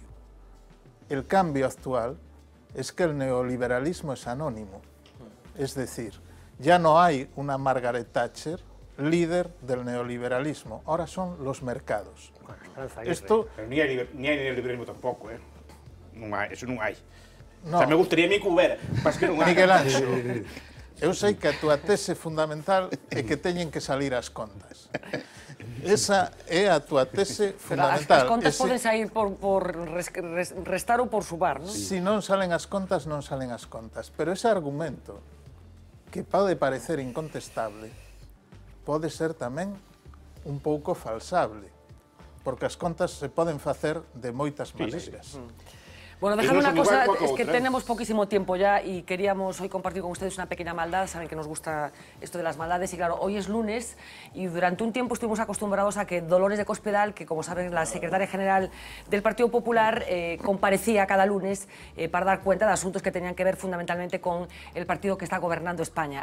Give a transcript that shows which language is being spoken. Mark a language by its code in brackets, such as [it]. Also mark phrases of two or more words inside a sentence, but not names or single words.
[es] El cambio actual es que el neoliberalismo es anónimo. Es decir, ya no hay una Margaret Thatcher, líder del neoliberalismo. Ahora son los mercados. Esto... Pero ni hay neoliberalismo tampoco, eso [gl] non hai. [es] No. O sea, me gustaría a mí que [gl] houbera, mas que non hai. Miguel Ángel, eu sei que a túa tese fundamental é que teñen que salir as contas. Esa é a túa tese fundamental. As contas poden sair por restar ou por sumar, non? Si non salen as contas, non salen as contas. Pero ese argumento, que pode parecer incontestable, pode ser tamén un pouco falsable, porque as contas se poden facer de moitas maneiras. [es] Bueno, dejadme una cosa, es que tenemos poquísimo tiempo ya y queríamos hoy compartir con ustedes una pequeña maldad. Saben que nos gusta esto de las maldades y claro, hoy es lunes y durante un tiempo estuvimos acostumbrados a que Dolores de Cospedal, que como saben la secretaria general del Partido Popular, comparecía cada lunes para dar cuenta de asuntos que tenían que ver fundamentalmente con el partido que está gobernando España.